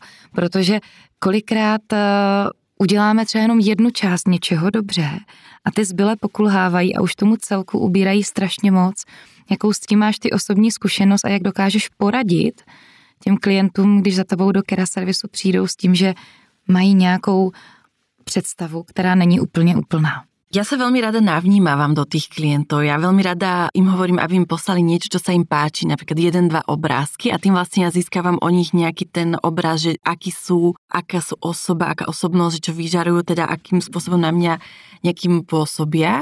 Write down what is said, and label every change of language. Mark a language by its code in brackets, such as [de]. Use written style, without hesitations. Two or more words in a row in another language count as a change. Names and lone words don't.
[cs] Protože kolikrát uděláme třeba jenom jednu část něčeho dobře a ty zbylé pokulhávají a už tomu celku ubírají strašně moc. Jakou s tím máš ty osobní zkušenost a jak dokážeš poradit těm klientům, když za tebou do Kera servisu přijdou s tím, že mají nějakou představu, která není úplně úplná. [sk] Ja sa veľmi rada navnímavam do tých klientov. Ja veľmi rada im hovorím, aby mi poslali niečo, čo sa im páči, napríklad 1-2 obrázky a tým vlastne ja získavam o nich nejaký ten obraz, že akí sú, aká sú osoba, aká osobnosť, čo vyžarujú, teda akým spôsobom na mňa nejakým pôsobia.